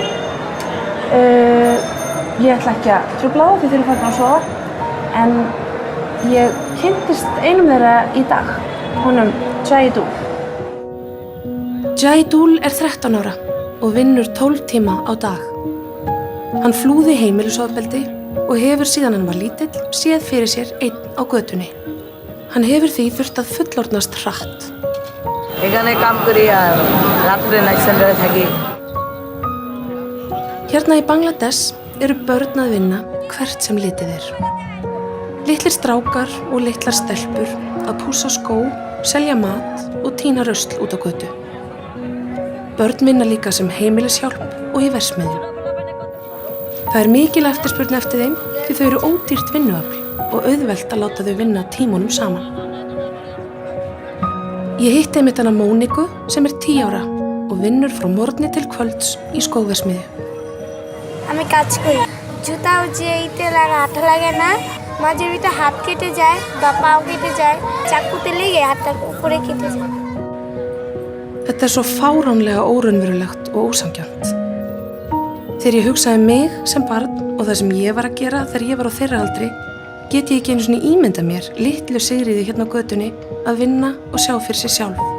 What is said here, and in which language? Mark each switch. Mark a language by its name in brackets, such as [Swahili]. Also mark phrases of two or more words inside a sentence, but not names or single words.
[Icelandic] Ég ætla ekki að trufla þá því þeir eru farin að sofa, en ég kynntist einum þeirra í dag, honum Jahidul. Jahidul er 13 ára og vinnur 12 tíma á dag. Hann flúði heimilisofbeldi og hefur síðan hann var lítill séð fyrir sér einn á götunni. Hann hefur því þurft að fullorðnast hratt. [Bangla] এখানে কাম করি আর রাত্রে নাইট সেন্টারে থাকি। [Icelandic] Hérna í Bangladesh eru börn að vinna hvert sem litið er. Litlir strákar og litlar stelpur að pússa skó, selja mat og tína rusl út á götu. Börn vinna líka sem heimilishjálp og í verksmiðjum. Það er mikil eftirspurn eftir þeim því þau eru ódýrt vinnuafl og auðvelt að láta þau vinna tímunum saman. Ég hitti einmitt hana Móniku sem er 10 ára og vinnur frá morgni til kvölds í skóverksmiðju. [Bangla] আমি কাজ করি জুতা উজিয়ে লাগা আঠা লাগে না মাঝে ভিতরে হাত কেটে যায় বা পাও কেটে যায় চাকুতে লেগে হাতটা উপরে কেটে যায়. [Icelandic] Þetta er svo fáránlega óraunverulegt og ósanngjarnt. Þegar ég hugsaði mig sem barn og það sem ég var að gera þegar ég var á þeirra aldri, get ég ekki einu svona ímynda mér litlu Sigríði hérna á götunni að vinna og sjá fyrir sig sjálf.